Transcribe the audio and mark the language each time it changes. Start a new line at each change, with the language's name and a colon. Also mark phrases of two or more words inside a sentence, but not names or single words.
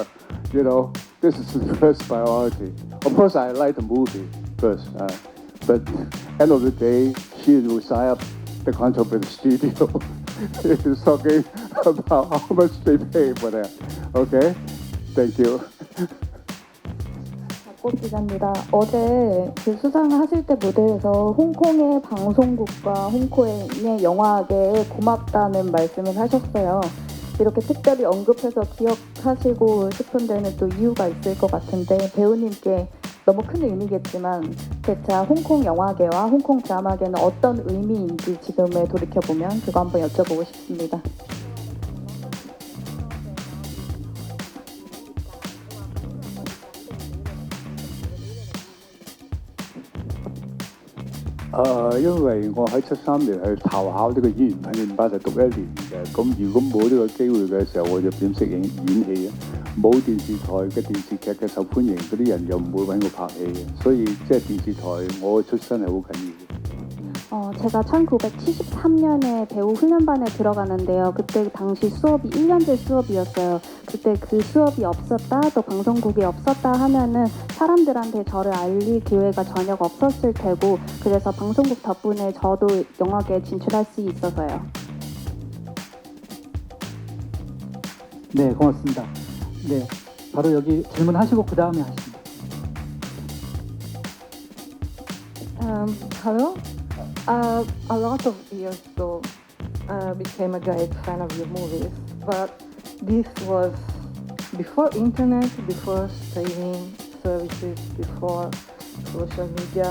English: You know, this is the first priority. Of course, I like the movie first, but end of the day, she will sign up the contract with the studio. It's talking about how much they pay for that. Okay? Thank you.
Korean: 박꽃 기자입니다. 어제 그 수상하실 때 무대에서 홍콩의 방송국과 홍콩의 영화계에 고맙다는 말씀을 하셨어요. 이렇게 특별히 언급해서 기억하시고 싶은 데는 또 이유가 있을 것 같은데 배우님께 너무 큰 의미겠지만 재차 홍콩 영화계와 홍콩 드라마계는 어떤 의미인지 지금에 돌이켜보면 그거 한번 여쭤보고 싶습니다.
Cantonese: 因為我喺73年去投考呢個演員訓練班就讀1年嘅，咁如果冇呢個機會嘅時候，我就點識演戲啊？冇電視台嘅電視劇嘅受歡迎，嗰啲人又唔會揾我拍戲嘅，所以即係電視台我嘅出身係好緊要嘅。
Korean: 제가 1973년에 배우 훈련반에 들어가는데요. 그때 당시 수업이 1년제 수업이었어요. 그때 그 수업이 없었다, 또 방송국이 없었다 하면은 사람들한테 저를 알릴 기회가 전혀 없었을 테고, 그래서 방송국 덕분에 저도 영화계에 진출할 수 있어서요. 네, 고맙습니다. 네, 바로 여기 질문하시고 그 다음에 하십니다.
English: Hello. A lot of years ago, became a great fan of your movies, but this was before internet, before streaming services, before social media.